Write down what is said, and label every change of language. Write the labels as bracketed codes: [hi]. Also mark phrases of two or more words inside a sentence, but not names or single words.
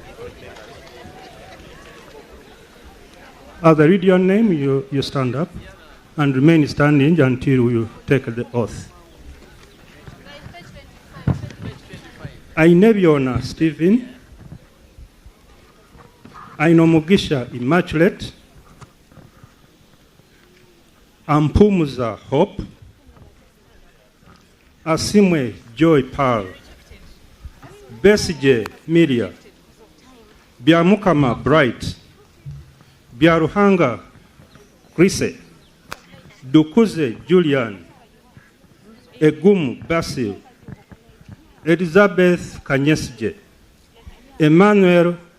[en] As I read your name, you stand up and remain standing until you take the oath. I, Nebiona Stephen, Ainomugisha Immaculate, Ampumuza Hope, Asimwe Joy Pearl, Besije Miria, Byamukama Bright, Byaruhanga Chrise, Dukuze Julian, Egumu Basil, Elizabeth Kanyesije, Emmanuel